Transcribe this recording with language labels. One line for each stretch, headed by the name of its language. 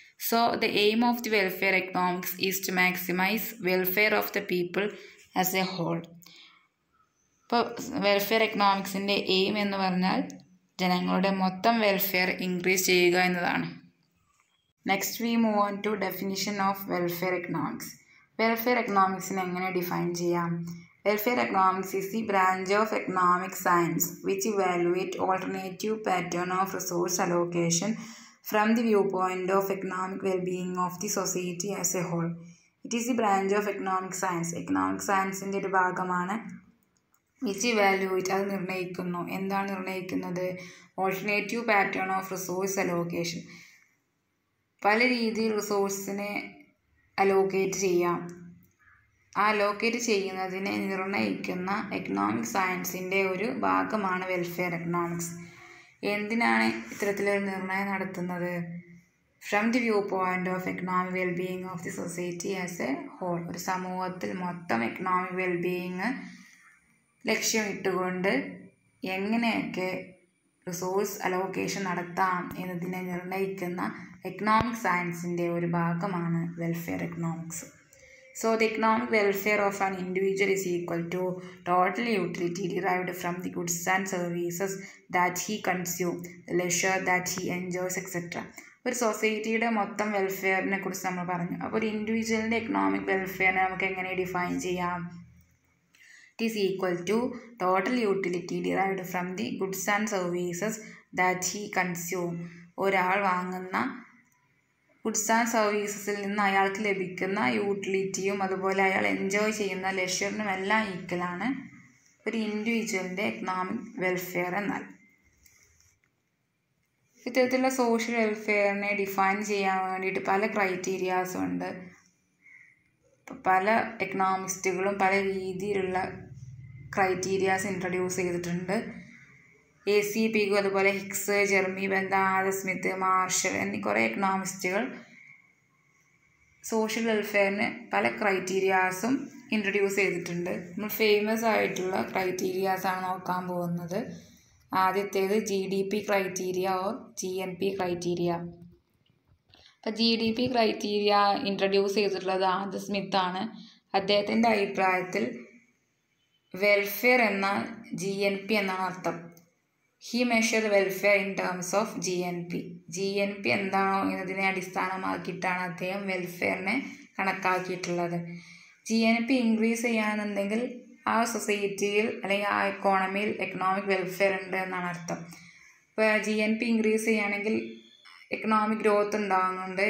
English: So the aim of the welfare economics is to maximise welfare of the people as a whole.
Malayalam: ഇപ്പോൾ welfare എക്കണോമിക്സിൻ്റെ aim എന്ന് പറഞ്ഞാൽ ജനങ്ങളുടെ മൊത്തം welfare increase ചെയ്യുക എന്നതാണ്.
English: Next we move on to definition of welfare economics.
Malayalam: Welfare എക്കണോമിക്സിനെ എങ്ങനെ define ചെയ്യാം?
English: Welfare economics is the branch of economic science which evaluate alternative pattern of resource allocation from the viewpoint of economic well-being of the society as a whole. It is the branch of economic science.
Malayalam: Economic science-ന്റെ ഒരു ഭാഗമാണ്.
English: which evaluate,
Malayalam: അത് നിർണ്ണയിക്കുന്നു. എന്താണ് നിർണ്ണയിക്കുന്നത്?
English: Alternative pattern of resource allocation.
Malayalam: പല രീതിയിൽ റിസോഴ്സിനെ allocate ചെയ്യാം. ആ അലോക്കേറ്റ് ചെയ്യുന്നതിനെ നിർണ്ണയിക്കുന്ന എക്കണോമിക് സയൻസിൻ്റെ ഒരു ഭാഗമാണ് വെൽഫെയർ എക്കണോമിക്സ്. എന്തിനാണ് ഇത്തരത്തിലൊരു നിർണ്ണയം നടത്തുന്നത്?
English: From the view point of economic wellbeing of the society as a whole.
Malayalam: ഒരു സമൂഹത്തിൽ മൊത്തം എക്കണോമിക് വെൽബീയിങ് ലക്ഷ്യമിട്ടുകൊണ്ട് എങ്ങനെയൊക്കെ റിസോഴ്സ് അലോക്കേഷൻ നടത്താം എന്നതിനെ നിർണ്ണയിക്കുന്ന എക്കണോമിക് സയൻസിൻ്റെ ഒരു ഭാഗമാണ് welfare economics.
English: So the economic welfare of an individual is equal to total utility derived from the goods and services that he consumes, the leisure that he enjoys, etc.
Malayalam: ഒരു സൊസൈറ്റിയുടെ മൊത്തം വെൽഫെയറിനെ കുറിച്ച് നമ്മൾ പറഞ്ഞു. അപ്പോൾ ഒരു ഇൻഡിവിജ്വലിൻ്റെ എക്കണോമിക് വെൽഫെയറിനെ നമുക്ക് എങ്ങനെ ഡിഫൈൻ ചെയ്യാം?
English: It is equal to total utility derived from the goods and services that he consumes.
Malayalam: ഒരാൾ വാങ്ങുന്ന ഗുഡ്സ് ആൻഡ് സർവീസസിൽ നിന്ന് അയാൾക്ക് ലഭിക്കുന്ന യൂട്ടിലിറ്റിയും അതുപോലെ അയാൾ എൻജോയ് ചെയ്യുന്ന ലെഷറിനും എല്ലാം ഈക്വലാണ് ഒരു ഇൻഡിവിജ്വലിൻ്റെ എക്കണോമിക് വെൽഫെയർ എന്നാൽ. ഇത്തരത്തിലുള്ള സോഷ്യൽ വെൽഫെയറിനെ ഡിഫൈൻ ചെയ്യാൻ വേണ്ടിയിട്ട് പല ക്രൈറ്റീരിയാസും ഉണ്ട്. പല എക്കണോമിസ്റ്റുകളും പല രീതിയിലുള്ള ക്രൈറ്റീരിയാസ് ഇൻട്രൊഡ്യൂസ് ചെയ്തിട്ടുണ്ട്. AC പിഗു, അതുപോലെ Higgs, Jeremy, Bentham, Adam Smith, marshal എന്നീ കുറേ എക്കണോമിസ്റ്റുകൾ സോഷ്യൽ വെൽഫെയറിന് പല ക്രൈറ്റീരിയാസും ഇൻട്രൊഡ്യൂസ് ചെയ്തിട്ടുണ്ട്. നമ്മൾ ഫേമസ് ആയിട്ടുള്ള ക്രൈറ്റീരിയാസാണ് നോക്കാൻ പോകുന്നത്. ആദ്യത്തേത് GDP criteria or GNP criteria. അപ്പോൾ GDP ക്രൈറ്റീരിയ ഇൻട്രൊഡ്യൂസ് ചെയ്തിട്ടുള്ളത് ആദം സ്മിത്താണ്. അദ്ദേഹത്തിൻ്റെ അഭിപ്രായത്തിൽ വെൽഫെയർ എന്നാൽ GNP എന്നാണ് അർത്ഥം.
English: He measured welfare in terms of GNP.
Malayalam: GNP എന്താണോ എന്നതിനെ അടിസ്ഥാനമാക്കിയിട്ടാണ് അദ്ദേഹം വെൽഫെയറിനെ കണക്കാക്കിയിട്ടുള്ളത്. GNP ഇൻക്രീസ് ചെയ്യാന്നുണ്ടെങ്കിൽ ആ സൊസൈറ്റിയിൽ അല്ലെങ്കിൽ ആ എക്കോണമിയിൽ എക്കണോമിക് വെൽഫെയർ ഉണ്ട് എന്നാണ് അർത്ഥം. ഇപ്പോൾ GNP ഇൻക്രീസ് ചെയ്യുകയാണെങ്കിൽ എക്കണോമിക് ഗ്രോത്ത് ഉണ്ടാകുന്നുണ്ട്.